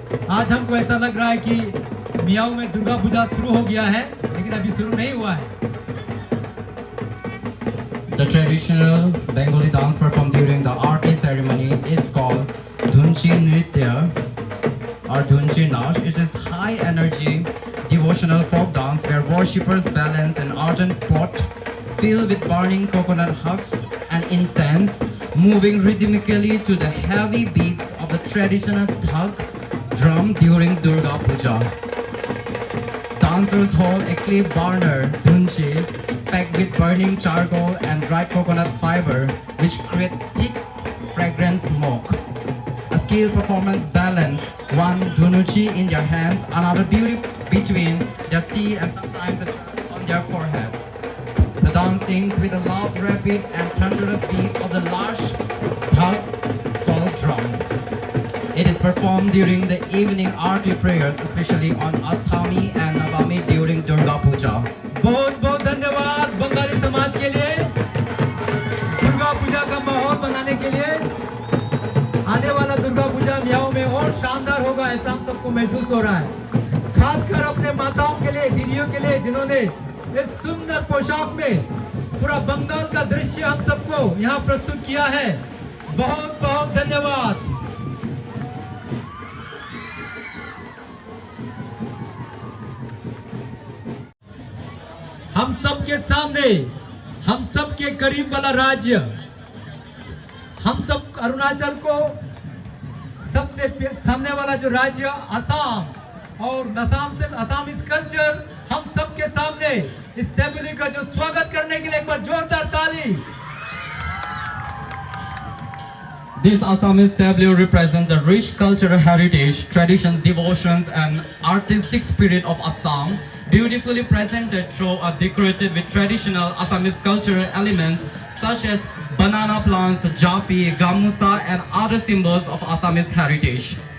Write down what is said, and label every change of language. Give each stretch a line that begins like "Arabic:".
Hindi: आज हमको ऐसा लग रहा है कि मियाओ में दुर्गा पूजा शुरू हो गया है, लेकिन अभी शुरू नहीं हुआ है.
English: The traditional Bengali dance performed during the Aarti ceremony is called Dhunchi Nritya or Dhunchi Nash. It is high energy devotional folk dance where worshippers balance an ardent pot filled with burning coconut husks and incense, moving rhythmically to the heavy beats of the traditional thak drum during Durga Puja. Dancers hold a clay burner, dhunchi, packed with burning charcoal and dried coconut fiber, which creates thick, fragrant smoke. A skilled performance balance, one dhunuchi in their hands, another between their teeth and sometimes on their forehead. The dance sings with a loud, rapid and thunderous beat of the large thak called drum. It is performed during the evening Aarti prayers, especially on Asami and Navratri. Puja.
Hindi: बहुत बहुत धन्यवाद बंगाली समाज के लिए दुर्गा पूजा का माहौल बनाने के लिए। आने वाला दुर्गा पूजा मियाओ में और शानदार होगा, ऐसा हम सबको महसूस हो रहा है। खासकर अपने माताओं के लिए, दीदियों के लिए, जिन्होंने इस सुंदर पोशाक में पूरा बंगाल का दृश्य हम सबको यहाँ प्रस्तुत किया है। बहुत बहुत धन्यवाद। हम सबके सामने, हम सबके करीब वाला राज्य, हम सब अरुणाचल को सबसे सामने वाला जो राज्य असम, और असम इस कल्चर हम सबके सामने इस टेबल का जो स्वागत करने के लिए एक बार जोरदार ताली।
English: This Assamese tableau represents the rich cultural heritage, traditions, devotions, and artistic spirit of Assam, beautifully presented through a decorated with traditional Assamese cultural elements such as banana plants, japi, gamusa, and other symbols of Assamese heritage.